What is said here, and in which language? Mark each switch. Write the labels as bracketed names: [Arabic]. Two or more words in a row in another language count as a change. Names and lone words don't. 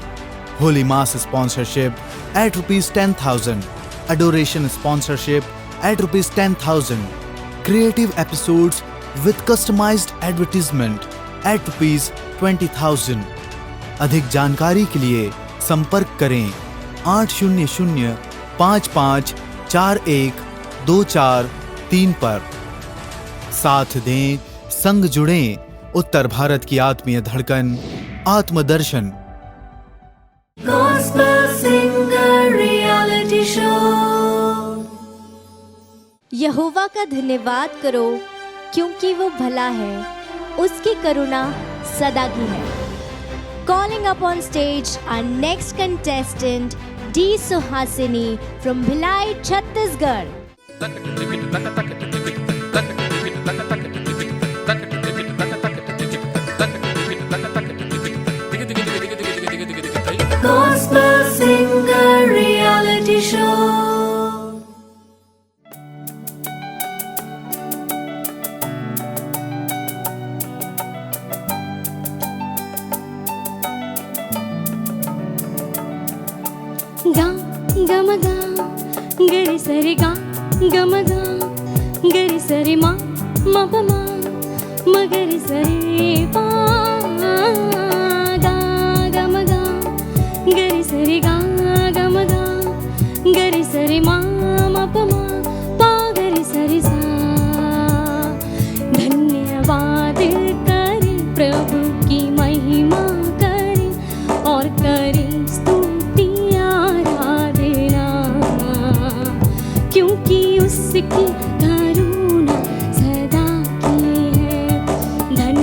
[English] Holy Mass sponsorship at ₹10,000, adoration sponsorship at ₹10,000, creative episodes with customized advertisement at ₹20,000. [Hindi] अधिक जानकारी के लिए संपर्क करें 800-5541-2423 पर. साथ दें, संग जुड़ें. उत्तर भारत की आत्मीय धड़कन आत्मदर्शन. [English] Gospel Singer Reality Show. [Hindi] यहोवा का धन्यवाद करो क्योंकि वो भला है, उसकी करुणा सदा की है. [English] Calling up on stage our next contestant D Suhasini from Bhilai, Chhattisgarh. Gospel Singer Reality Show. गा गम गा गरि सरि गा गम गा गरि सरि मा म प मा म गरि सरि पा गा गम गा गरि सरि गा गम गा गरि सरि मा म प मा पा गरि सरि सा. [Hindi] धन्यवाद करें, प्रभु की महिमा करें और करें स्तुति आराधना, क्योंकि उसकी करुणा सदा की है.